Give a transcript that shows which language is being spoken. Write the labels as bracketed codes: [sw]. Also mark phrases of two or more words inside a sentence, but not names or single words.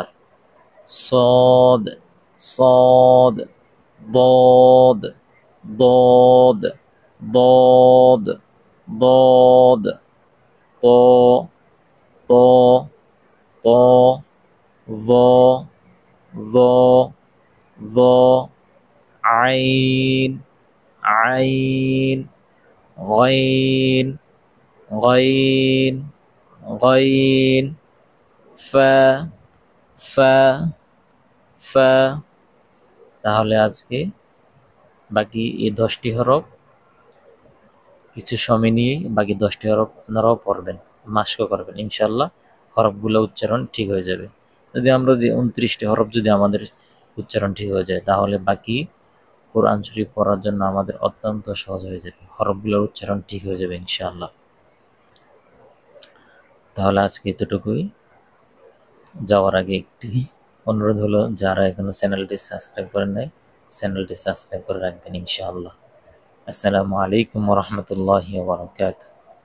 [ar] صاد صاد, ضاد ضاد ضاد ضاد, ط ط ط, ظ ظ ظ, عين عين، غين غين غين، فا فا ফা। [bn] তাহলে আজকে বাকি এই 10টি হরফ কিছু সময় নিয়ে বাকি 10টি হরফ আপনারাও পড়বেন, মাস্কও করবেন [ar] إن شاء الله. [bn] হরফগুলো উচ্চারণ ঠিক হয়ে যাবে। যদি আমরা 29টি হরফ যদি আমাদের উচ্চারণ ঠিক হয়ে যায়, তাহলে বাকি কোরআন শরীফ পড়ার জন্য আমাদের অত্যন্ত সহজ হয়ে যাবে, হরফগুলোর উচ্চারণ ঠিক হয়ে যাবে [ar] إن شاء الله. [bn] তাহলে আজকে এতটুকুই। যাওয়ার আগে একটি অনুরোধ হলো, যারা এখনো চ্যানেলটি সাবস্ক্রাইব করেন নাই, চ্যানেলটি সাবস্ক্রাইব করে রাখবেন [ar] إن شاء الله. السلام عليكم ورحمة الله وبركاته.